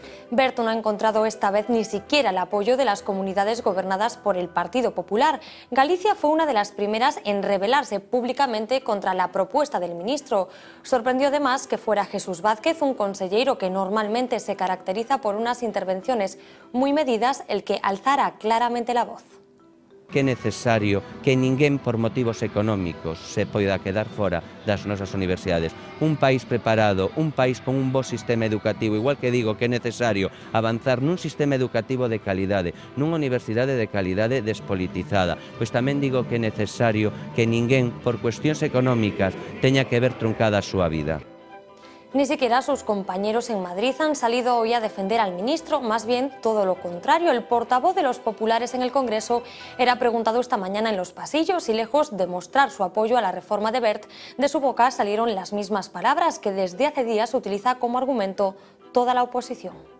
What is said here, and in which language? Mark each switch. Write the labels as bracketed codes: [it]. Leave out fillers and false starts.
[es] Wert no ha encontrado esta vez ni siquiera el apoyo de las comunidades gobernadas por el Partido Popular. Galicia fue una de las primeras en rebelarse públicamente contra la propuesta del ministro. Sorprendió además que fuera Jesús Vázquez, un consellero que normalmente se caracteriza por unas intervenciones muy medidas, el que alzara claramente la voz. [gl] Que é necesario que ninguén por motivos económicos se poida quedar fora das nosas universidades. Un país preparado, un país con un bo sistema educativo, igual que digo que é necesario avanzar nun sistema educativo de calidade, nunha universidade de calidade despolitizada, pois tamén digo que é necesario que ninguén por cuestións económicas teña que ver truncada a súa vida. [es] Ni siquiera sus compañeros en Madrid han salido hoy a defender al ministro, más bien todo lo contrario. El portavoz de los populares en el Congreso era preguntado esta mañana en los pasillos y, lejos de mostrar su apoyo a la reforma de Wert, de su boca salieron las mismas palabras que desde hace días utiliza como argumento toda la oposición.